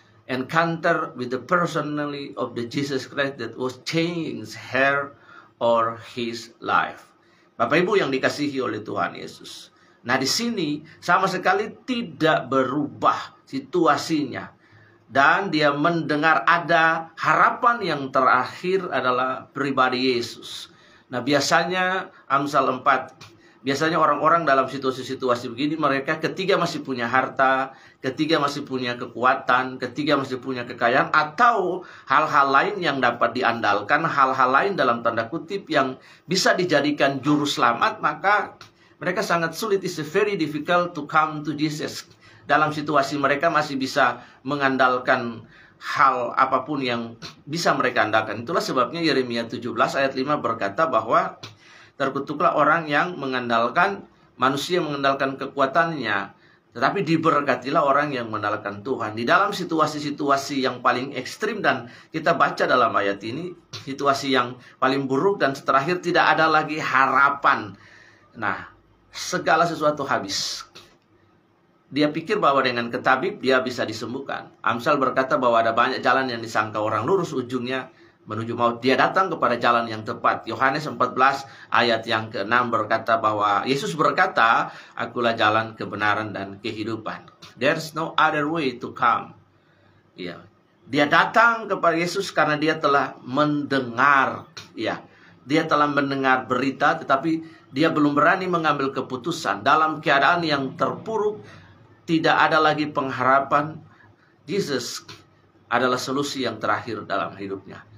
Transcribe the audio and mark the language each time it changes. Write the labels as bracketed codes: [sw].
[en] Encounter with the personality of the Jesus Christ that was changed her or his life. [id] Bapak Ibu yang dikasihi oleh Tuhan Yesus. Nah, di sini sama sekali tidak berubah situasinya. Dan dia mendengar ada harapan yang terakhir adalah pribadi Yesus. Nah, biasanya Amsal 4 Biasanya orang-orang dalam situasi-situasi begini, mereka ketika masih punya harta, ketika masih punya kekuatan, ketika masih punya kekayaan, atau hal-hal lain yang dapat diandalkan, hal-hal lain dalam tanda kutip yang bisa dijadikan juru selamat, maka mereka sangat sulit. [en] It's very difficult to come to Jesus. [id] Dalam situasi mereka masih bisa mengandalkan hal apapun yang bisa mereka andalkan. Itulah sebabnya Yeremia 17 ayat 5 berkata bahwa terkutuklah orang yang mengandalkan manusia, mengandalkan kekuatannya, tetapi diberkatilah orang yang mengandalkan Tuhan. Di dalam situasi-situasi yang paling ekstrim, dan kita baca dalam ayat ini, situasi yang paling buruk dan terakhir tidak ada lagi harapan. Nah, segala sesuatu habis. Dia pikir bahwa dengan ke tabib dia bisa disembuhkan. Amsal berkata bahwa ada banyak jalan yang disangka orang lurus, ujungnya menuju maut. Dia datang kepada jalan yang tepat. Yohanes 14 ayat yang ke-6 berkata bahwa Yesus berkata, "Akulah jalan, kebenaran, dan kehidupan." [en] There's no other way to come. [id] Ya. Dia datang kepada Yesus karena dia telah mendengar. Ya. Dia telah mendengar berita, tetapi dia belum berani mengambil keputusan. Dalam keadaan yang terpuruk, tidak ada lagi pengharapan. Yesus adalah solusi yang terakhir dalam hidupnya.